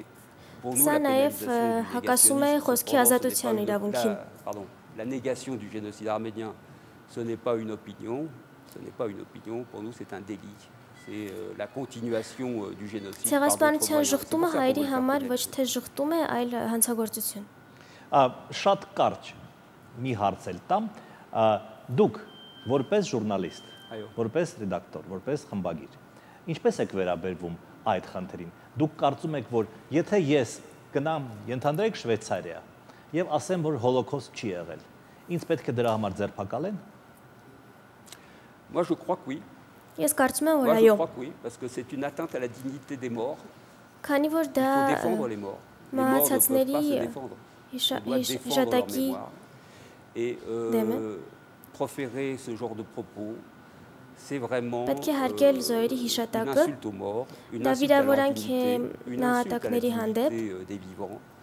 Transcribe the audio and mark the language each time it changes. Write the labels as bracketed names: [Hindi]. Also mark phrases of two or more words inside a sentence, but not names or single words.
[French] Pour nous, la négation du génocide arménien, ce n'est pas une opinion. Ce n'est pas une opinion. Pour nous, c'est un délit. C'est la continuation du génocide par d'autres moyens. [Armenian] Շատ կարճ մի հարց էլ տամ, դուք որպես ժուրնալիստ, որպես ռեդակտոր, որպես խմբագիր, ինչպես եք վերաբերվում այդ խնդրին։ Դուք կարծում եք, որ եթե ես գնամ, ենթադրեք Շվեյցարիա եւ ասեմ, որ հոլոկոստ չի եղել, ինձ պետք է դրա համար ձերբակալեն։ [French] Moi je crois que oui. [Armenian] Ես կարծում եմ, որ [French] Moi je [Armenian] այո։ [French] crois que oui, parce que c'est une atteinte à la dignité des morts. [Armenian] Քանի որ դա [French] Il faut défendre les morts. Les morts ne peuvent pas se défendre. On doit défendre leur mémoire. Et proférer ce genre de propos, c'est vraiment une insulte aux morts, une insulte à leur dignité, une insulte à la dignité des vivants.